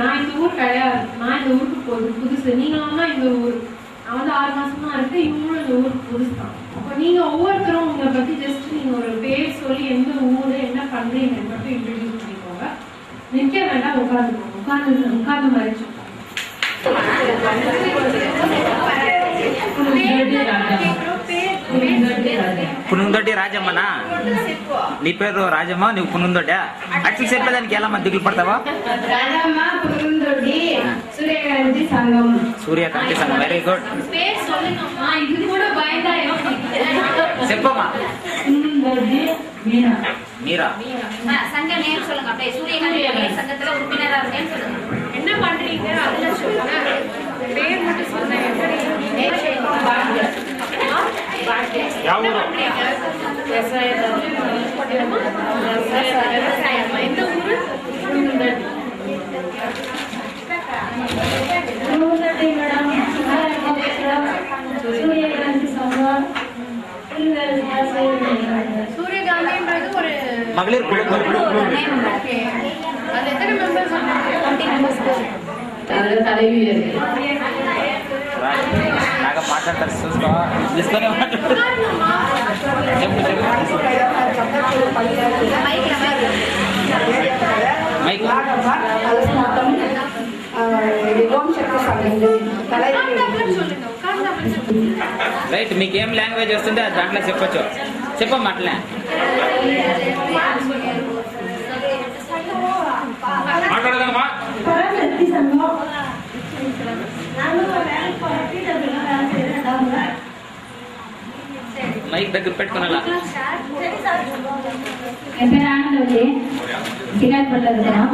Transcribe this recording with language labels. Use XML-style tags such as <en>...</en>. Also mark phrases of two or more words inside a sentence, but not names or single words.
<ta>நான் இந்த ஊர் கிடையாது, நான் இந்த ஊருக்கு புதுசு. நீங்களும் தான் இந்த ஊர். நான் 6 மாசமா இருக்கு, இவங்களும் இந்த ஊருக்கு புதுசு தான். அப்போ நீங்க ஒவ்வொருத்தரும் உங்களை பத்தி ஜஸ்ட் நீங்க ஒரு பேர் சொல்லி எந்த ஊர் மட்டும் இன்ட்ரடியூஸ் பண்ணிக்கோங்க. நிற்க வேண்டாம், உட்கார்ந்து மாதிரி</ta> <te>పునుందొడ్డి రాజమ్మనా? నీ పేరు రాజమ్మ, నువ్వు పునుందొడ్డ? అట్లా చెప్పేదానికి ఎలా దిగులు పడతావా? రాజమ్మ పునుందొడ్డి సూర్యకాంతి సంఘం. సూర్యకాంతి సంఘం,</te> <en>very good.</en> <te>ఇది కూడా బయట చెప్పమ్మా.</te> <ta>పునుందొడ్డి மீரா. மீரா சங்க நேம் சொல்லுங்க. அப்படியே சூரியகாந்தி சங்கத்துல உறுப்பினரா இருக்கேன்னு சொல்லுங்க. என்ன பண்றீங்க அதுல சொல்லுங்க. பேர் மட்டும் சொல்லுங்க. எந்த ஊரு? சூரியகாந்தி சங்கம். சூரியகாந்தின்றது ஒரு மகளிர் குழு. அது எத்தனை மெம்பர்ஸ்? 20 மெம்பர்ஸ். அது தலைவி</ta> <te>నాగా మాట్లాడతారు చూసుకో, తీసుకొని మాట్లాడు. చెప్పు మైక్. రైట్, మీకేం లాంగ్వేజ్ వస్తుందో అది దాంట్లో చెప్పొచ్చు. చెప్పమ్మా అట్లే మాట్లాడదామా? మైక్ దగ్గర పెట్టుకున్నా.</te> <ta>என் பேர் ஆனந்தவல்லி, சிகாட்பட்டில் இருக்கிறோம்.</ta>